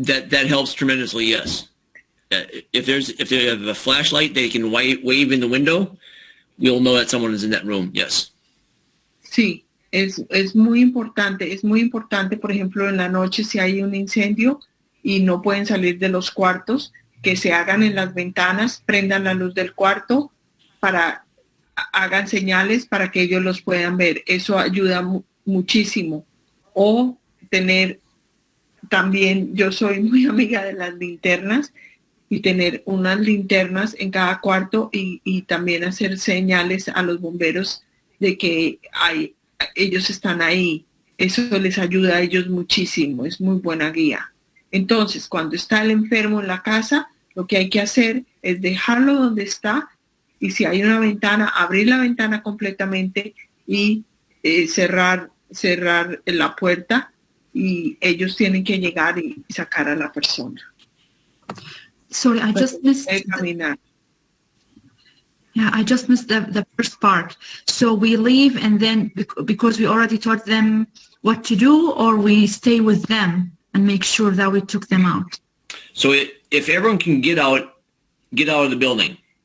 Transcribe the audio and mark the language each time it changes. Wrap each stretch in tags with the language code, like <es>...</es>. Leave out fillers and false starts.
<en>That helps tremendously, yes. If they have a flashlight, they can wave in the window. We'll know that someone is in that room, yes.</en> <es>Sí, es muy importante, por ejemplo, en la noche si hay un incendio y no pueden salir de los cuartos, que se hagan en las ventanas, prendan la luz del cuarto, hagan señales para que ellos los puedan ver. Eso ayuda muchísimo. O tener también, yo soy muy amiga de las linternas, y tener unas linternas en cada cuarto y también hacer señales a los bomberos de que ellos están ahí. Eso les ayuda a ellos muchísimo, es muy buena guía. Entonces, cuando está el enfermo en la casa, lo que hay que hacer es dejarlo donde está y si hay una ventana, abrir la ventana completamente y cerrar la puerta y ellos tienen que llegar y sacar a la persona.</es> <en>Sorry, I just missed. I just missed the first part. So we leave and then because we already taught them what to do, or we stay with them and make sure that we took them out. So if everyone can get out of the building.</en>